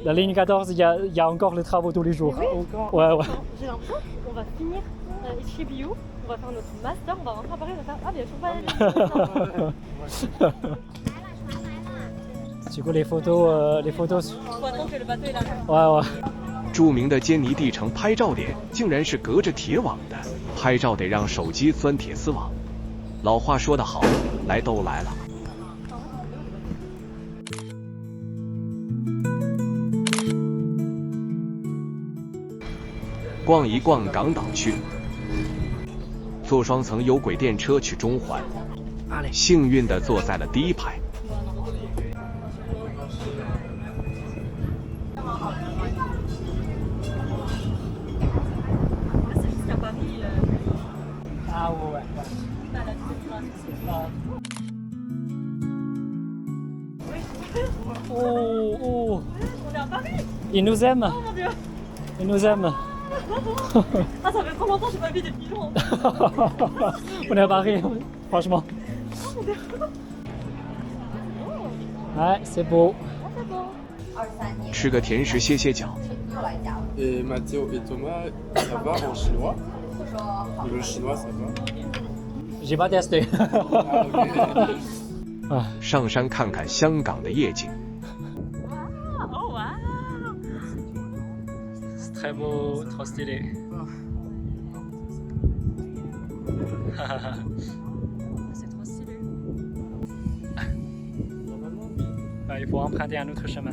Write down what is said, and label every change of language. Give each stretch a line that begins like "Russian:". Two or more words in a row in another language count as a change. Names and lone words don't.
French: la ligne 14, il y a encore les travaux tous les jours. Mais oui. Encore. Ouais. J'ai l'impression qu'on va finir chez Bio, on va faire notre master, on va rentrer à Paris, on va faire ah bien sûr pas la ligne. Du coup, les photos. Faut attendre que le bateau est là. Ouais.
Chinese: 著名的坚尼地城拍照点竟然是隔着铁网的，拍照得让手机钻铁丝网。老话说得好，来都来了。逛一逛港岛区，坐双层有轨电车去中环，幸运地坐在了第一排。
French: C'est jusqu'à Paris. Ah ouais. Oh. On est à Paris. Ils nous aiment. Oh mon dieu. Ils nous aiment. Ah ça fait trop longtemps que j'ai pas vu des pigeons. On est à Paris, franchement. Ouais, c'est beau.
Chinese: 吃个甜食歇歇脚。
French: Et Mathéo et Thomas, ça va en chinois? Le chinois, ça va? J'ai pas testé. Ah.
Chinese: 上山看看香港的夜景。
French: Oh waouh. C'est très beau, trop stylé. C'est trop stylé. Normalement, Il faut emprunter un autre chemin.